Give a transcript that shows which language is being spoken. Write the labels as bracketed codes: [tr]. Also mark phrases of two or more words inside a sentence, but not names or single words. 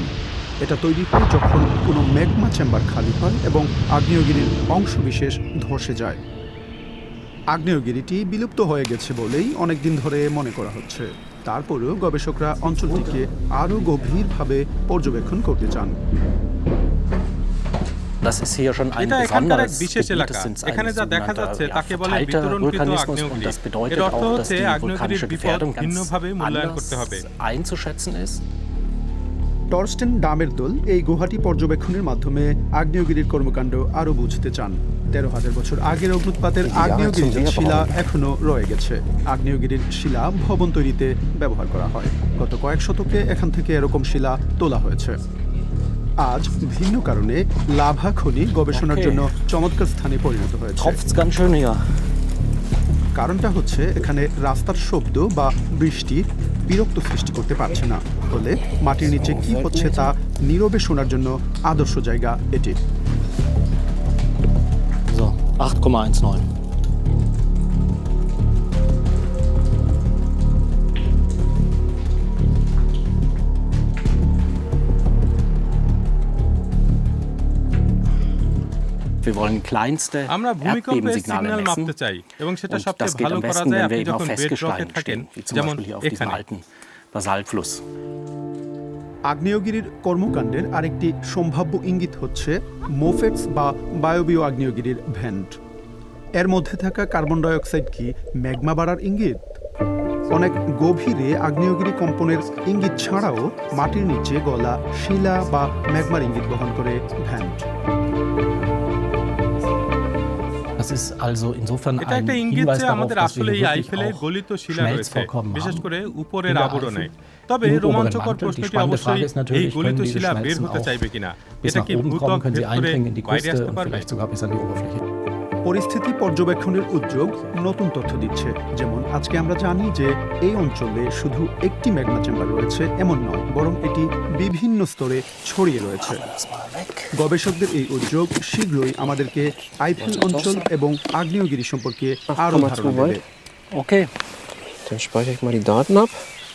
[bn] এটা তৈরি হয় যখন কোনো ম্যাগমা চেম্বার খালি হয় এবং আগ্নেয়গিরির অংশবিশেষ ধসে যায়। আগ্নেয়গিরিটি বিলুপ্ত হয়ে গেছে বলেই অনেকদিন ধরে মনে করা হচ্ছে। তারপরেও গবেষকরা অঞ্চলটিকে আরও গভীরভাবে পর্যবেক্ষণ করতে চান। [de] Das ist hier schon ein [bn] এটা এখানকার এক [de] besonderes [bn] বিশেষ [de] Gebiet. [bn] এলাকা। [de] Das sind [bn] এখানে যা দেখা যাচ্ছে তাকে বলে [de] verteilter [bn] বিতরণকৃত [de] Vulkanismus und [bn] আগ্নেয়গিরি। [de] das bedeutet [bn] এর অর্থ [de] auch, dass [bn] হচ্ছে [de] die [bn] আগ্নেয়গিরির [de] vulkanische [bn] বিপদ [de] Gefährdung ganz [bn] ভিন্নভাবে মূল্যায়ন করতে হবে। [de] anders einzuschätzen ist. [bn] টরস্টেন ডামের দল এই গুহাটি পর্যবেক্ষণের মাধ্যমে আগ্নেয়গিরির কর্মকাণ্ড আরও বুঝতে চান। ১৩,০০০ বছর আগের অগ্ন্যুৎপাতের আগ্নেয়গিরির শিলা এখনও রয়ে গেছে। আগ্নেয়গিরির শিলা ভবন তৈরিতে ব্যবহার করা হয়। গত কয়েক শতকে এখান থেকে এরকম শিলা তোলা হয়েছে। আজ ভিন্ন কারণে লাভা খনি গবেষণার জন্য চমৎকার স্থানে পরিণত হয়েছে। [de] Tropft's ganz schön hier. [bn] কারণটা হচ্ছে এখানে রাস্তার শব্দ বা বৃষ্টি বিরক্ত সৃষ্টি করতে পারছে না, ফলে মাটির নিচে কি হচ্ছে তা নীরবে শোনার জন্য আদর্শ জায়গা এটি। [de] So, 8,19. Wir wollen kleinste [bn] আমরা ভূমিকম্পের [de] Erdbebensignale [bn] সিগন্যাল [de] messen. [bn] মাপতে চাই, এবং সেটা [de] Und [bn] সবচেয়ে [de] das geht [bn] ভালো [de] am [bn] করা [de] besten, [bn] যায় [de] wenn wir [bn] আপনি [de] eben auf [bn] যখন বেডরকে [de] Festgestein [bn] থাকেন, [de] stehen, wie zum [bn] যেমন [de] Beispiel hier auf diesem [bn] এখানে। [de] alten Basaltfluss. [bn] আগ্নেয়গিরির কর্মকাণ্ডের আরেকটি সম্ভাব্য ইঙ্গিত হচ্ছে মোফেটস বা বায়বীয় আগ্নেয়গিরির ভেন্ট। এর মধ্যে থাকা [en] carbon dioxide [bn] কি ম্যাগমা বাড়ার ইঙ্গিত? অনেক গভীরে আগ্নেয়গিরি কম্পনের ইঙ্গিত ছাড়াও মাটির নিচে গলা শিলা বা ম্যাগমার ইঙ্গিত বহন করে ভেন্ট। [de] Das ist also insofern [bn] এটা [de] ein [bn] একটা ইঙ্গিত [de] Hinweis [bn] যে [de] darauf, [bn] আমাদের [de] dass wir [bn] আসলে [de] hier [bn] এই [de] wirklich [bn] আইফেলে [de] auch [bn] গলিত শিলা রয়েছে, [de] Schmelzvorkommen [bn] বিশেষ [de] haben. [bn] করে উপরের [de] In der [bn] আবরণে। [de] Eifel. [bn] তবে [de] Im oberen [bn] রোমাঞ্চকর [de] Mantel. Die [bn] প্রশ্নটি [de] spannende [bn] অবশ্যই [de] Frage ist [bn] এই [de] natürlich, [bn] গলিত [de] können die [bn] শিলা বের [de] Schmelzen [bn] হতে [de] auch [bn] চাইবে কিনা? [de] bis [bn] এটা [de] nach [bn] কি [de] oben [bn] ভূত্বক [de] kommen, können [bn] ভেদ [de] sie [bn] করে [de] eindringen in die [bn] বাইরে [de] Kruste [bn] আসতে [de] und [bn] পারবে? [de] vielleicht sogar bis an die Oberfläche. [bn] পরিস্থিতি পর্যবেক্ষণের উদ্যোগ নতুন তথ্য দিচ্ছে। যেমন আজকে আমরা জানি যে এই অঞ্চলে শুধু একটি ম্যাগমা চেম্বার রয়েছে এমন নয়, বরং এটি বিভিন্ন স্তরে ছড়িয়ে রয়েছে। গবেষকদের এই উদ্যোগ শীঘ্রই আমাদেরকে আইফেল অঞ্চল এবং আগ্নেয়গিরি সম্পর্কে আরও ধারণা দেবে। [de] Okay. Dann speichere ich mal die Daten ab.